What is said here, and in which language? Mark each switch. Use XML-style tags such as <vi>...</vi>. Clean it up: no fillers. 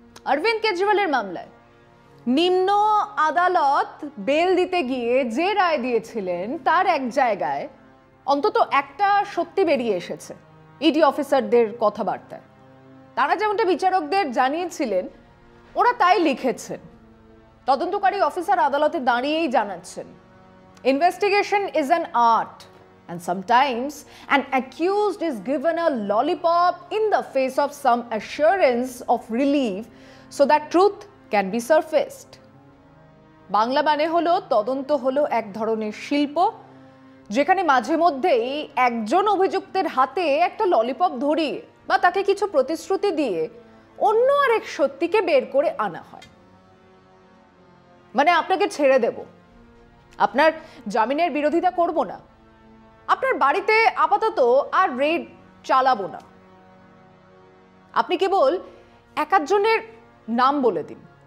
<bn>অরবিন্দ কেজরিওয়ালের মামলায় নিম্ন আদালত বেল দিতে গিয়ে যে রায় দিয়েছিলেন তার এক জায়গায় অন্তত একটা সত্যি বেরিয়ে এসেছে ইডি অফিসারদের কথাবার্তায়। তারা যেমনটা বিচারকদের জানিয়েছিলেন ওরা তাই লিখেছেন। তদন্তকারী অফিসার আদালতে দাঁড়িয়েই জানাচ্ছেন,</bn> <en>Investigation is an art and sometimes an accused is given a lollipop in the face of some assurance of relief so that truth can be surfaced.</en> <bn>Bangla মানে হলো তদন্ত হলো এক ধরনের শিল্প, যেখানে মাঝে মধ্যেই একজন অভিযুক্তের হাতে একটা ললিপপ ধরিয়ে বা তাকে কিছু প্রতিশ্রুতি দিয়ে অন্য আরেক সত্যিকে বের করে আনা হয়। মানে আপনাকে ছেড়ে দেব, আপনার জামিনের বিরোধিতা করব না, আপনার বাড়িতে আপাতত আর রেড চালাবো না, আপনি কেবল এক একজনের নাম বলে দিন।</bn>